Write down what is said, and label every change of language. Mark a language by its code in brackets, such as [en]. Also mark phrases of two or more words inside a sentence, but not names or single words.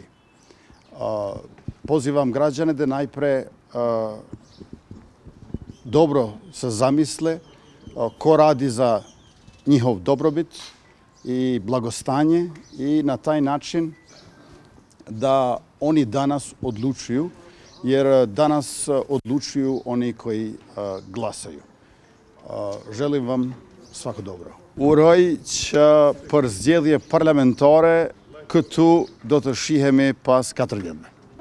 [sr] Pozivam građane da najpre dobro se zamisle ko radi za njihov dobrobit i blagostanje i na taj način da oni danas odlučuju, jer danas odlučuju oni koji glasaju. Želim vam svako dobro. [sq] Uroj që për zgjedhje parlamentare këtu do të shihemi pas 4 vjetëve.